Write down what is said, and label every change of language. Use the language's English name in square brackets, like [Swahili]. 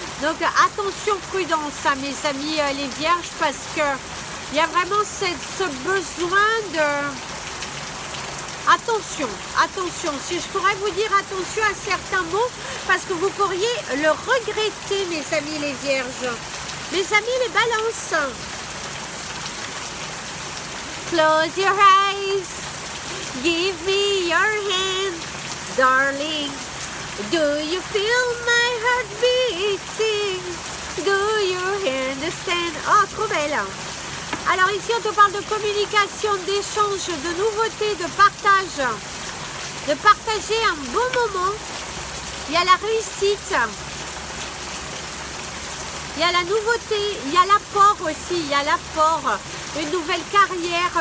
[French] Donc attention, prudence, hein, mes amis les vierges, parce que il y a vraiment ce besoin de... Attention, attention. Si je pourrais vous dire attention à certains mots, parce que vous pourriez le regretter, mes amis les vierges. Mes amis les balances. [English] Close your eyes, give me your hand, darling. Do you feel my heart beating? Do you understand? Oh, [French] trop belle. Alors ici, on te parle de communication, d'échange, de nouveautés, de partage. De partager un bon moment. Il y a la réussite. Il y a la nouveauté, il y a l'apport aussi, il y a l'apport, une nouvelle carrière.